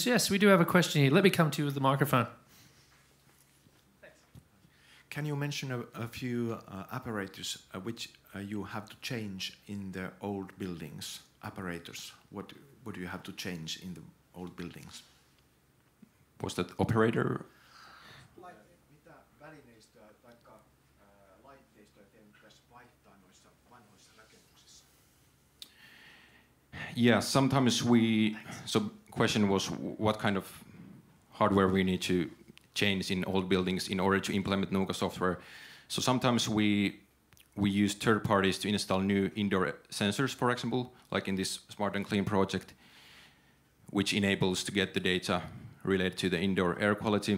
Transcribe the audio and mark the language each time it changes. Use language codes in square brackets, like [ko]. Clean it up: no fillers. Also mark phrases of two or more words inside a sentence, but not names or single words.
[en] Yes, we do have a question here. Let me come to you with the microphone. Can you mention a few apparatus which you have to change in the old buildings? Apparatus. What do you have to change in the old buildings? Was that operator? [fi] Mitä välineistöä tai laitteistoja teidän pitäisi vaihtaa noissa vanhoissa rakennuksissa? [en] Yeah, sometimes so question was what kind of hardware we need to change in old buildings in order to implement Nuuka software. So sometimes we use third parties to install new indoor sensors, for example, like in this Smart and Clean project, which enables to get the data related to the indoor air quality.